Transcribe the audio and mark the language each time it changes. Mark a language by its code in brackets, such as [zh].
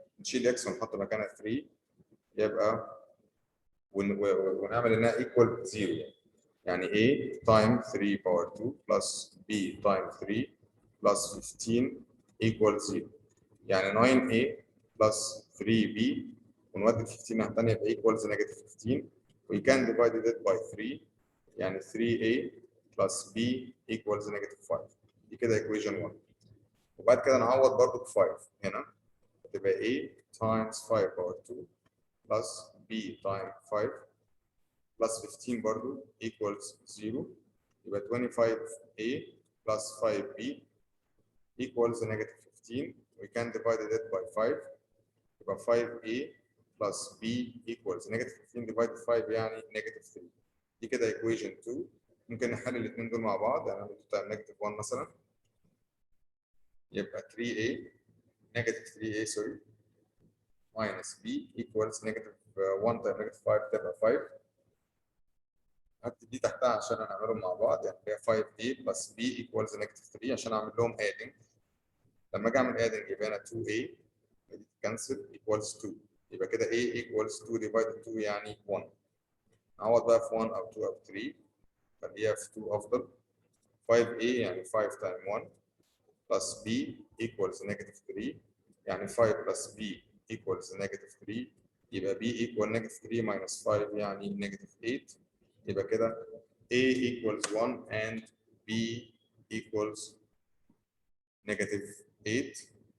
[ar] نشيل x ونحط مكانها 3 يبقى ونعمل انها equal 0، يعني [en] a times 3 power 2 plus b times 3 plus 15 equals 0. [ar] يعني [en] 9a plus 3b [ar] ونودي 15 ناحية التانية يبقى [en] equals negative 15. We can divide it by 3، يعني 3a plus b equals negative 5. [ar] دي كده equation 1. وبعد كده نعوض برضه ب 5 هنا، هتبقى [en] a times 5 power 2 plus b times 5 plus 15 برضه equals 0. يبقى 25a plus 5b equals negative 15. We can divide it by 5. يبقى 5a plus b equals negative 15 divided 5 يعني negative 3. [ar] دي كده equation 2. ممكن نحل الاثنين دول مع بعض، يعني نعمل negative 1 مثلا، يبقى 3a [en] negative 3a sorry minus b equals negative 1 times negative 5 [ar] تبقى 5. هكتب دي تحتها عشان هنعملهم مع بعض، يعني هي [en] 5a plus b equals negative 3 [ar] عشان اعمل لهم adding. لما اجي اعمل adding يبقى هنا 2a cancel equals 2. يبقى كده a equals 2 divided 2 يعني 1. نعوض بقى في 1 او 2 او 3، خليها في 2 افضل. [en] 5a يعني 5 times 1 plus b equals negative 3، يعني 5 plus b equals negative 3. يبقى b equal negative 3 minus 5 يعني negative 8. [ar] يبقى كده [en] a equals 1 and b equals negative 8.